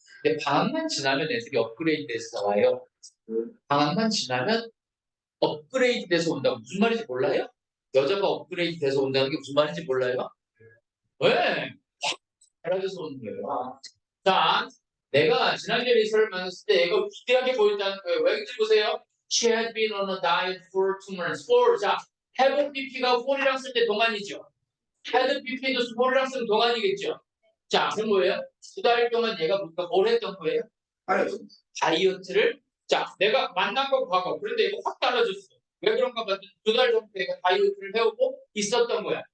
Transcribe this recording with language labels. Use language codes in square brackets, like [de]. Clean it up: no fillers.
[ko] 근데 방학만 지나면 애들이 업그레이드 돼서 나와요. 방학만 지나면 업그레이드 돼서 온다고 무슨 말인지 몰라요? 여자가 업그레이드 돼서 온다는 게 무슨 말인지 몰라요? 왜? 달라져서 오는 거예요. 자, 내가 지난주에 리서를 만났을 때 이거 비대하게 보였다는 거예요. 왜 그런지 보세요. [en] She had been on a diet for 2 months. [ko] For, 자, have BP가 for이랑 쓸 때 동안이죠. had BP도 for이랑 쓰면 동안이겠죠. 자, 그럼 뭐예요? 2달 동안 얘가 뭘 했던 거예요? 알았어. 다이어트를. 자, 내가 만난 건 과거. 그런데 이거 확 달라졌어. 왜 그런가 봤더니 2달 전에 내가 다이어트를 해오고 있었던 거야.